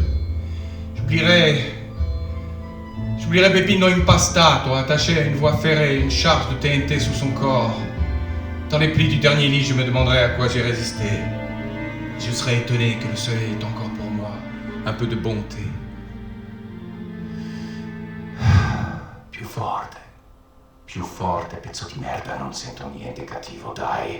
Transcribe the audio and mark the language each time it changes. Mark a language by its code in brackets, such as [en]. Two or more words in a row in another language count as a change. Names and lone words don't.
[fr] J'oublierai Peppino Impastato attaché à une voie ferrée, une charge de TNT sous son corps. Dans les plis du dernier lit, je me demanderai à quoi j'ai résisté. Je serai étonné que le soleil est encore pour moi un peu de bonté. [it] Più forte, pezzo di merda, non sento niente cattivo, dai.